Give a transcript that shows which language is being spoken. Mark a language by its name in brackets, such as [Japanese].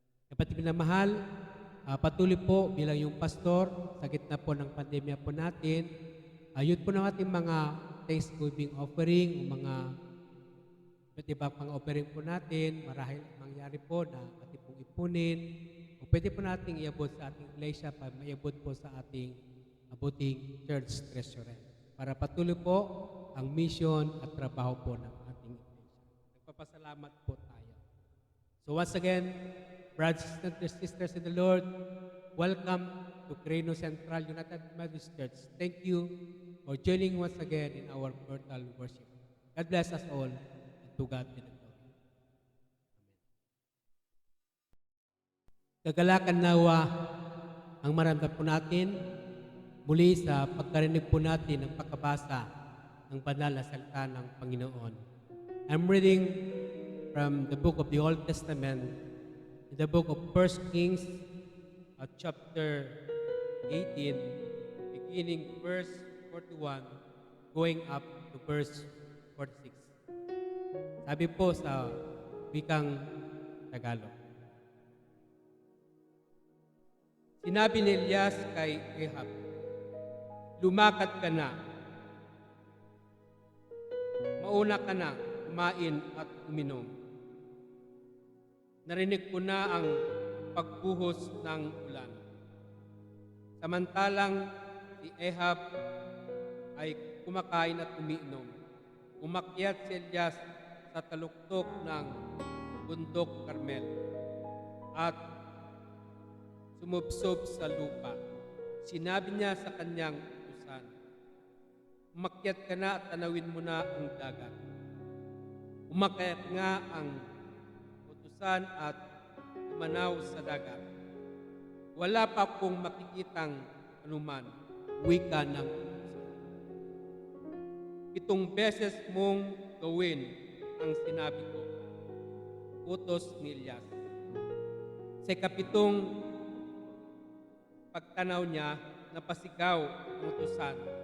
[Filipino] Kapatid minamahal, patuloy po bilang yung pastor sa gitna po ng pandemya po natin, ayun po ng ating mga Thanksgiving offering, mga iba't ibang pang offering po natin, marahil mangyari po na ating pong ipunin, o pwede po nating iabot sa ating iglesia para maiabot po sa ating abuting church treasurer. Para patuloy po ang mission at trabaho po ng ating iglesia. Nagpapasalamat po tayo. [English] So once again, brothers and sisters in the Lord, welcome to Quirino Central United Methodist Church. Thank you for joining once again in our virtual worship. God bless us all, and to God be the glory. Amen. [Filipino] Kagalakan nawa ang maramdaman po natin muli sa pagkarinig po natin ng pagkabasa ng banal na salita ng Panginoon. [English] I'm reading from the book of the Old Testament, in the book of 1 Kings, chapter 18, beginning verse 41, going up to verse 46. [Filipino] Sabi po sa wikang Tagalog. Sinabi ni Elias kay Ahab, lumakad ka na. Mauna ka na, kumain at uminom. Narinig ko na ang pagbuhos ng ulan. Samantalang si Ahab ay kumakain at umiinom, umakyat si Elias sa taluktok ng bundok Carmel at sumubsob sa lupa. Sinabi niya sa kanyang utusan, umakyat ka na at tanawin mo na ang dagat. Umakyat nga ang utusan at umanaw sa dagat. Wala pa akong makikitang anuman, wika ng utusan. 7 beses mong gawin ang sinabi ko, utos ni Elias. Sa 7 pagtanaw niya, napasigaw ang utusan.